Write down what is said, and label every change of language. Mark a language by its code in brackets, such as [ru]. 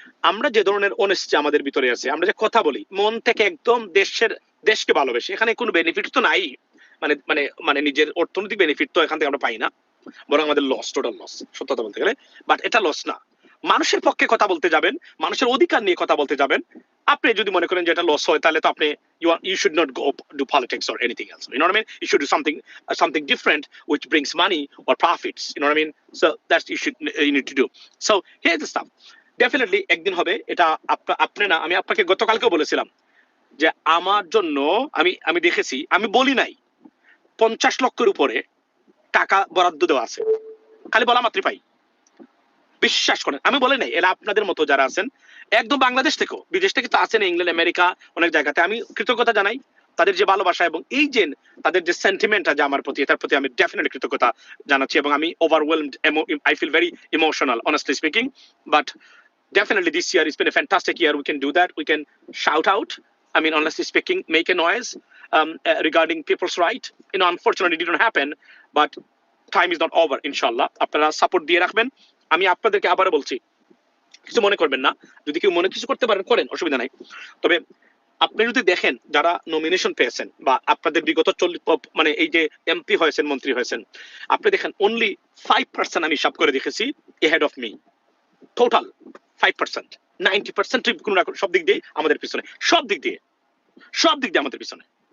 [bn] আমরা যে ধরনের অনেস্টি আমাদের ভিতরে আছে, আমরা যে কথা বলি মন থেকে একদম দেশকে ভালোবেসে, এখানে কোনো বেনিফিট তো নাই, মানে মানে মানে নিজের অর্থনৈতিক বেনিফিট তো এখান থেকে আমরা পাই না, বরং আমাদের লস, টোটাল লস সত্যতা বলতে গেলে। বাট এটা লস না, মানুষের পক্ষে কথা বলতে যাবেন, মানুষের অধিকার নিয়ে কথা বলতে যাবেন, আপনি যদি মনে করেন যে এটা লস হয় তাহলে তো আপনি [en] you should not go do politics or anything else, you know what I mean? You should do something different which brings money or profits, you know what I mean? So that's you need to do. So here's the stuff, [bn] definitely একদিন হবে এটা। আপনি না, আমি আপনাকে গতকালকেও বলেছিলাম যে আমার জন্য আমি আমি দেখেছি, আমি বলি নাই 50 লক্ষের উপরে টাকা বরাদ্দ দেওয়া আছে, খালি বলা মাত্রই পাই। বিশ্বাস করেন আমি বলি নাই, এরা আপনাদের মতো যারা আছেন একদম বাংলাদেশ থেকেও, বিদেশ থেকে তো আছেন, ইংল্যান্ড আমেরিকা অনেক জায়গাতে, আমি কৃতজ্ঞতা জানাই তাদের যে ভালোবাসা এবং এই যে তাদের যে সেন্টিমেন্ট আছে আমার প্রতি, এটার প্রতি আমি ডেফিনেটলি কৃতজ্ঞতা জানাচ্ছি এবং আমি overwhelmed, [en] I feel very emotional honestly speaking. But definitely this year it's been a fantastic year. We can do that. We can shout out, I mean honestly speaking, make a noise regarding people's right. You know, unfortunately it didn't happen, but time is not over. [bn] Inshallah আপনারা support দিয়ে রাখবেন। আমি আপনাদেরকে আবারও বলছি, কিছু মনে করবেন না, যদি কেউ মনে কিছু করতে পারেন করেন, অসুবিধা নাই। তবে আপনি যদি দেখেন যারা নমিনেশন পেয়েছেন বা আপনাদের বিগত 40 মানে এই যে এমপি হয়েছেন, মন্ত্রী হয়েছেন, আপনি দেখেন অনলি 5% আমি হিসাব করে দেখেছি [en] ahead of me, [bn] টোটাল 5%, 90% কোনো না সব দিক দিয়ে আমাদের পিছনে, সব দিক দিয়ে আমাদের পিছনে।